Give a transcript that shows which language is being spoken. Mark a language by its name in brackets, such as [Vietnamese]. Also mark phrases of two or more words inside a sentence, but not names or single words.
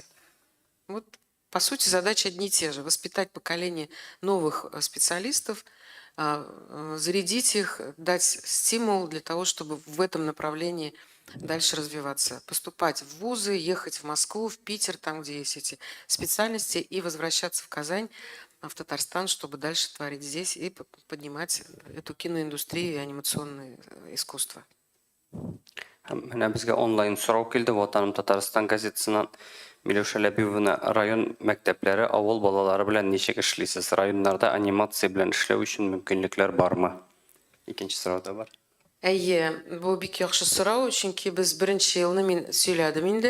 [Russian] Вот, по сути, задачи одни и те же. Воспитать поколение новых специалистов, зарядить их, дать стимул для того, чтобы в этом направлении дальше развиваться. Поступать в вузы, ехать в Москву, в Питер, там, где есть эти специальности, и возвращаться в Казань, в Татарстан, чтобы дальше творить здесь и поднимать эту киноиндустрию и анимационное искусство. [Tatar] Менә безгә онлайн сорау килде Ватаным Татарстан газетасыннан. Миләүшә Ләбибовна, район мәктәпләре авыл балалары белән ничек эшлисез? Районнарда анимация белән эшләү өчен мөмкинлекләр бармы? Икенче сорау да бар. Әйе, бу бик яхшы сорау, чөнки без беренче елны мин сөйләдем инде.